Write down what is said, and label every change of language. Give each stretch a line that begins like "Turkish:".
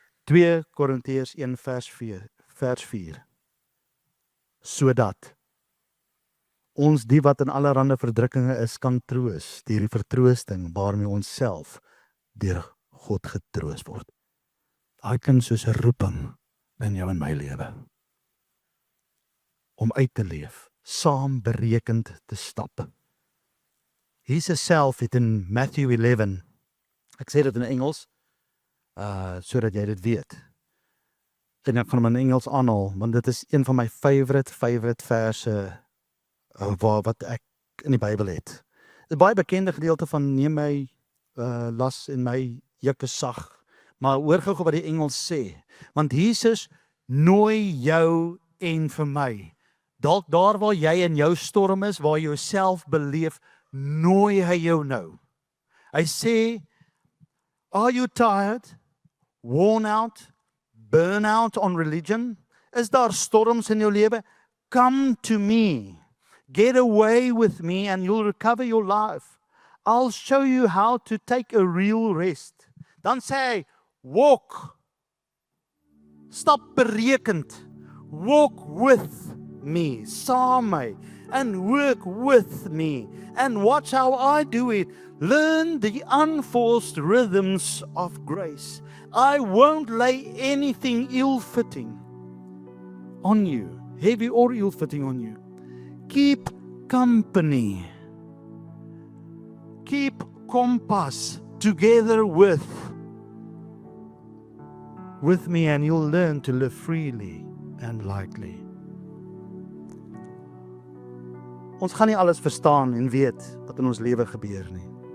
Afrikaans: 2 Korintiërs 1 vers 4. Sodat ons die wat in allerhande verdrukkinge is, kan troos, deur die vertroosting waarmee ons self deur God getroos word. Daai klink soos 'n roeping in jou en my lewe. Om uit te leef, saam berekend te stap. Jesus self het in Matthew 11, ek sê dit in Engels, sodat jy dit weet. En ek gaan hom in Engels aanhaal, want dit is een van my favorite verse wat ek in die Bybel het. 'n Baie bekende gedeelte van neem my las en my juk is sag, maar hoor gou wat die Engels sê, want Jesus nooi jou en vir my. Dalk daar waar jy in jou storm is, waar jy jouself beleef, nooi hy jou nou. Hy sê,
English: are you tired, worn out, burn out on religion?
Afrikaans: Is daar storms in jou lewe?
English: Come to me. Get away with me and you'll recover your life. I'll show you how to take a real rest.
Afrikaans: Dan sê hy,
English: walk.
Afrikaans: Stap berekend.
English: Walk with me,
Afrikaans: saam my,
English: and work with me, and watch how I do it. Learn the unforced rhythms of grace. I won't lay anything ill-fitting on you. heavy or ill-fitting on you. Keep company. Keep compass together with me, and you'll learn to live freely and lightly.
Afrikaans: Ons gaan nie alles verstaan en weet wat in ons lewe gebeur nie.